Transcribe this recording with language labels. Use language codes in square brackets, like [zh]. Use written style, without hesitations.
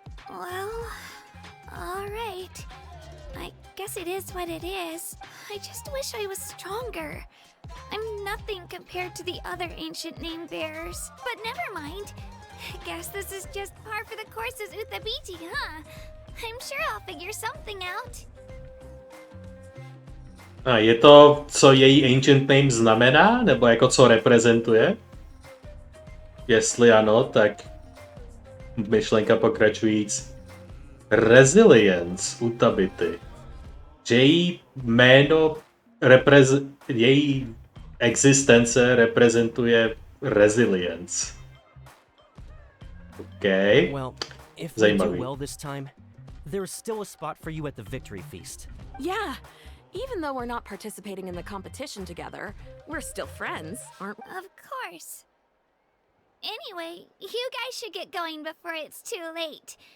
[en] Well, alright. I guess it is what it is. I just wish I was stronger. I'm nothing compared to the other ancient name bearers. But never mind. Guess this is just par for the course as Uthabiti, huh? I'm sure I'll figure something out. [cs] A je to, co její ancient name znamená? Nebo jako co reprezentuje? Jestli ano, tak myšlenka pokračujíc. Resilience Utabity. Že její jméno její existence reprezentuje resilience. [en] Okay. Well, if we [cs] Zajímavý. [en] do well this time, there's still a spot for you at the victory feast. Yeah, even though we're not participating in the competition together, we're still friends, aren't we? Of course. Anyway, you guys should get going before it's too late.